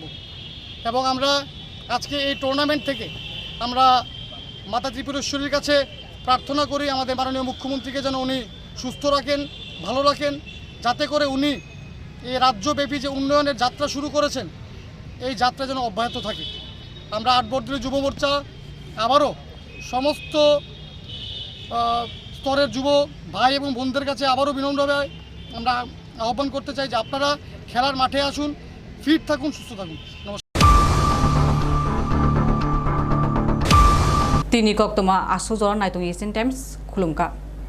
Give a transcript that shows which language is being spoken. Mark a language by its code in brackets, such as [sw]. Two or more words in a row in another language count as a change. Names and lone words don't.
[bn] এবং আমরা আজকে এই টুর্নামেন্ট থেকে আমরা মাতা ত্রিপুরেশ্বরীর কাছে প্রার্থনা করি আমাদের মাননীয় মুখ্যমন্ত্রীকে যেন উনি সুস্থ রাখেন, ভালো রাখেন, যাতে করে উনি এই রাজ্যব্যাপী যে উন্নয়নের যাত্রা শুরু করেছেন এই যাত্রা যেন অব্যাহত থাকে। আমরা আটবর্দলী যুব মোর্চা আবারও সমস্ত স্তরের যুব ভাই এবং বোনদের কাছে আবারও বিনম্রভাবে আমরা আহ্বান করতে চাই যে আপনারা খেলার মাঠে আসুন, ফিট থাকুন, সুস্থ থাকুন। নমস্কার। [trp] Tini kok toma asu zoran naitung Asian Times khulumka.